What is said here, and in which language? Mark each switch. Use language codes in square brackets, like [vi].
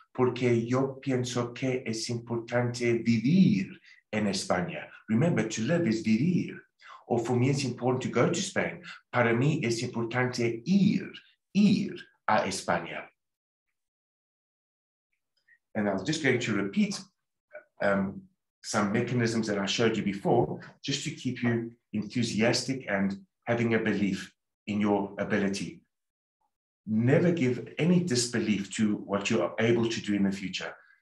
[es] Porque yo pienso que es importante vivir en España. [en] Remember, to live is vivir. Or for me, it's important to go to Spain. [es] Para mí es importante ir a España. [en] And I was just going to repeat some mechanisms that I showed you before, just to keep you enthusiastic and having a belief in your ability. Never give any disbelief to what you're able to do in the future.